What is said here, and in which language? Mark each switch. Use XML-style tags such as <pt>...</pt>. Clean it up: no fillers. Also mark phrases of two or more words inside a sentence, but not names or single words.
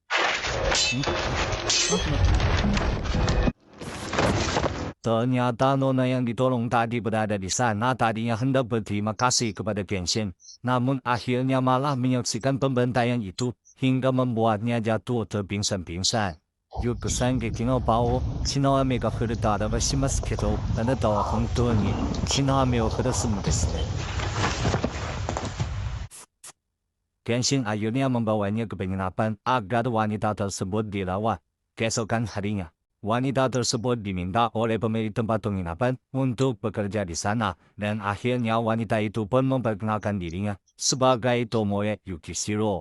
<id>Ternyata Nona yang ditolong tadi berada di sana tadinya hendak berterima kasih kepada Genshin. Namun akhirnya malah menyaksikan pembantaian itu hingga membuatnya jatuh terpingsan-pingsan.</id> <ja>よく惨劇の場を血の雨が降ると表しますけど、あなたは本当に血の雨を降らすのですね。</ja> <id>Genshin akhirnya membawanya ke penginapan agar wanita tersebut dirawat. Keesokan harinya, wanita tersebut diminta oleh pemilik tempat penginapan untuk bekerja di sana, dan akhirnya wanita itu pun memperkenalkan dirinya sebagai Tomoe Yukishiro.</id>